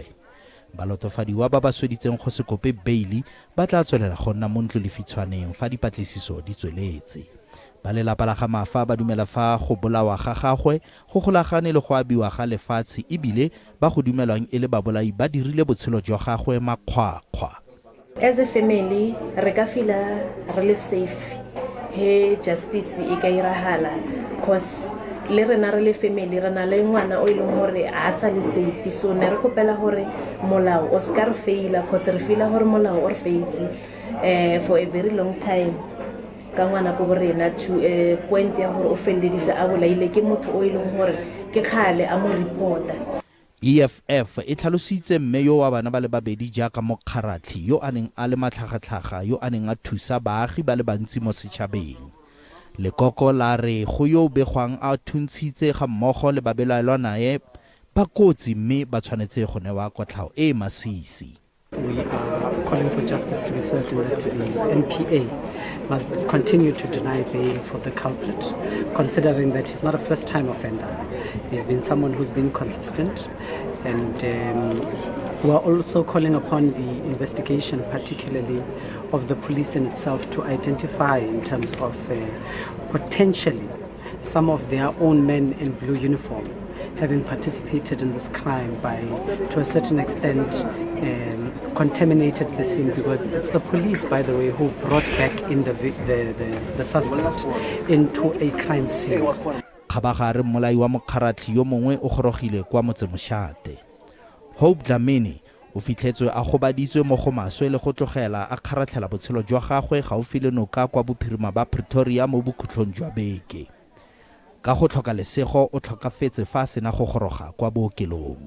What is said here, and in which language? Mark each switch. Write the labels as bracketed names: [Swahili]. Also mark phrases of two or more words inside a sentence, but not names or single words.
[Tswana] Balotofadiwa ba ba sweditseng go se kope beili ba tla tswelela go nna mo ntlolefitshwaneng fa dipatlisiso di tsweletse. Ba lelapa la ga Mafa ba dumela fa go bolawa ga gagwe go golagane le go abiwa ga lefatshe ebile ba go dumelwang e le babolai ba dirile botshelo jwa gagwe makgwakgwa. [English] As a family [Southern Sotho] re ka fila re le safe he justice e ka irahala cause le rena re le family re na le ngwana o ileng hore a sa le safe so ne re kopela hore molao o ska re faila cause re fila hore molao o re faitse [English] for a very long time [Southern Sotho] ka ngwana ko borena [English] to a point [Southern Sotho] ya hore o feledisa a bolaile ke motho o ileng hore ke khale a mo reporta. [Tswana] EFF e tlhalositse mme yo wa bana ba le babedi jaaka mokgaratlhi yo a neng a le matlhagatlhaga yo a neng a thusa baagi ba le bantsi mo setšhabeng. Lekoko la re go yo begwang a thuntshitse ga mmogo le babelaelwa nae ba kotsi mme ba tshwanetse go newa kotlhao e masisi. [English] We are calling for justice to be served and that the NPA must continue to deny bail for the culprit, considering that he's not a first-time offender. He's been someone who's been consistent, and we are also calling upon the investigation, particularly of the police in itself, to identify in terms of potentially some of their own men in blue uniform having participated in this crime by, to a certain extent, contaminated the scene, because it's the police, by the way, who brought back in the suspect into a crime scene. [Tswana] Khabagare molai wa mokgaratlhi yo mongwe o gorogile kwa Motsemoshate. Hope Dlamini o fitlhetswe a gobaditswe mo go maswe le go tlogela a kgaratlhela botshelo jwa gagwe gaufi le noka kwa bophirima ba Pretoria mo bokhutlhong jwa beke. Ka go tlhoka lesego o tlhokafetse fa sena go goroga kwa bookelong.